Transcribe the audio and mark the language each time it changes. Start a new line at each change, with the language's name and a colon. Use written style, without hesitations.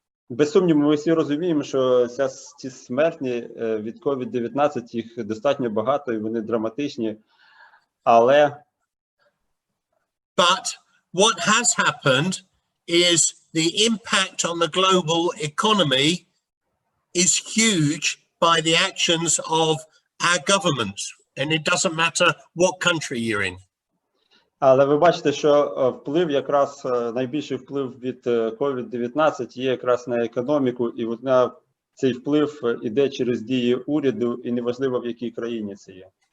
Ukrainian: Без сумніву, ми всі розуміємо, що ці смертні від COVID-19, їх достатньо багато, і вони драматичні, але...
English: But what has happened is the impact on the global economy is huge by the actions of our governments, and it doesn't matter what country you're in.
Ukrainian: Але ви бачите, що вплив, якраз найбільший вплив від COVID-19 є якраз на економіку, і цей вплив іде через дії уряду, і неважливо, в якій країні це є.